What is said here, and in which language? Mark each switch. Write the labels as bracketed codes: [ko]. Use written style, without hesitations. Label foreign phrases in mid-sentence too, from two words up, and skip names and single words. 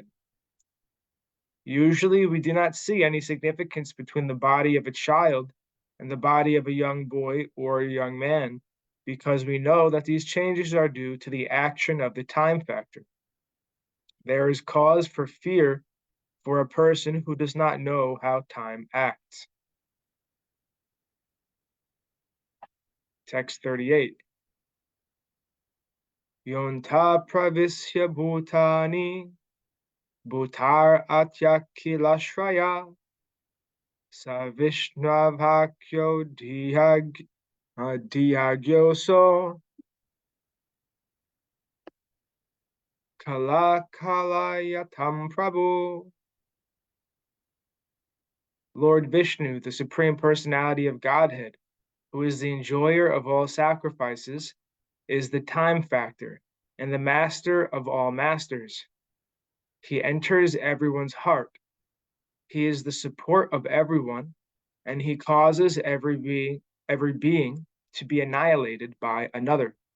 [en] Usually, we do not see any significance between the body of a child and the body of a young boy or a young man, because we know that these changes are due to the action of the time factor. There is cause for fear for a person who does not know how time acts. Text 38. [sa] Yonta pravisya bhutani bhutar atyakilashraya sa vishnavakyo dhyagyoso kala kalayatam prabhu. [en] Lord Vishnu, the Supreme Personality of Godhead, who is the enjoyer of all sacrifices, is the time factor and the master of all masters. He enters everyone's heart. He is the support of everyone, and he causes every being to be annihilated by another.